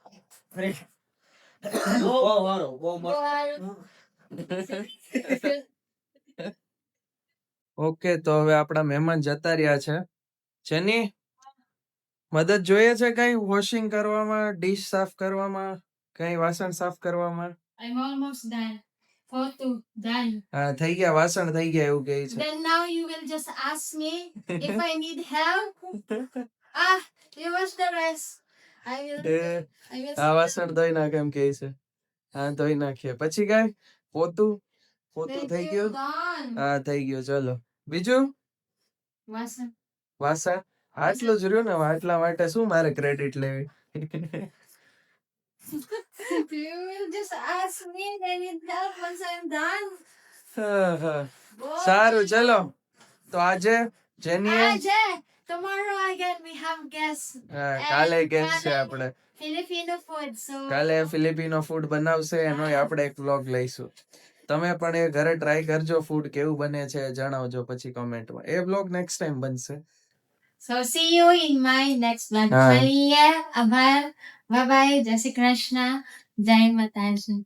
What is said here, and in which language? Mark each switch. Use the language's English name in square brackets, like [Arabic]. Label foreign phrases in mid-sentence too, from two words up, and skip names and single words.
[Gujarati] બહુ સારું બહુ બહુ સારું. ઓકે, તો હવે આપણા મહેમાન જતા રહ્યા છે. જેની મદદ જોઈએ છે કઈ વોશિંગ કરવામાં, ડીશ સાફ કરવામાં, કઈ વાસણ સાફ કરવામાં? [English] I'm almost done. Photo done. [Gujarati] હા, થઈ ગયા, વાસણ થઈ ગયા એવું કહે છે. [English] Then now you will just ask me if I need help. You wash the rest. I will. એ, I will. [Gujarati] આ વાસણ ધોઈ નાખ એમ કહે છે. હા, ધોઈ નાખીએ. પછી કઈ પોતું [English] Thank [Gujarati] થઈ [English] you, [Gujarati] ગયું? [English] done. [Gujarati] હા, થઈ ગયું. ચલો, બીજું Wasan. વાસણ આટલું જ રહ્યું ને, આટલા માટે શું મારે ક્રેડિટ લેવી? [English] You will just ask me if I need help once I'm done. [Gujarati] હા, હા. [English] Boy. [Gujarati] સારું, ચલો. તો આજે જેનીએ [English] Ajay, tomorrow again we have guests. [Gujarati] હા, કાલે [English] And [Gujarati] ગેસ છે કાલે આપણે. [English] Filipino food. So [Gujarati] કાલે [English] Filipino food [Gujarati] બનાવશે, એનોય આપણે એક વ્લોગ લઈશું. તમે પણ એ ઘરે ટ્રાય કરજો, ફૂડ કેવું બને છે જણાવજો પછી કોમેન્ટમાં. એ વ્લોગ [English] next time [Gujarati] બનશે. [English] So see you in my next vlog. Ah. Bye bye. [Gujarati] જય શ્રી કૃષ્ણ. જય માતાજી.